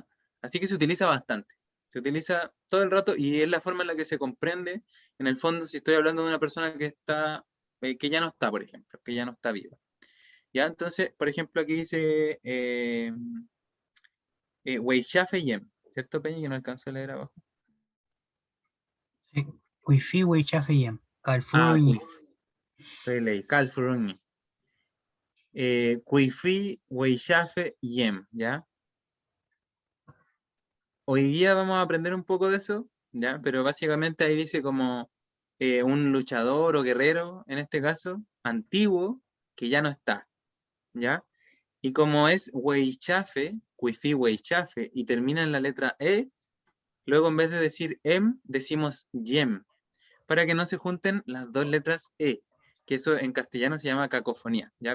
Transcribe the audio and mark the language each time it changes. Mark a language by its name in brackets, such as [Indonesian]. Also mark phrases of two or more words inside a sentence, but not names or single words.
[Spanish] Así que se utiliza bastante. Se utiliza todo el rato y es la forma en la que se comprende, en el fondo, si estoy hablando de una persona que está, que ya no está, por ejemplo, que ya no está viva. ¿Ya? Entonces, por ejemplo, aquí dice [Mapuche] Weishafe Yem, [Spanish] ¿cierto, Peña? Que no alcanzo a leer abajo. Sí. Wifi, Weichafeyem, Ah, Calfuruni. Leí, Calfuruni. [Mapuche] Kuifi, Weishafe, Yem, [Spanish] ¿ya? Hoy día vamos a aprender un poco de eso, ¿ya? Pero básicamente ahí dice como un luchador o guerrero, en este caso, antiguo, que ya no está, ¿ya? Y como es Weichafe, [Mapuche] Kuifi Weichafe, [Spanish] y termina en la letra E, luego en vez de decir em, decimos yem, para que no se junten las dos letras E, que eso en castellano se llama cacofonía, ¿ya?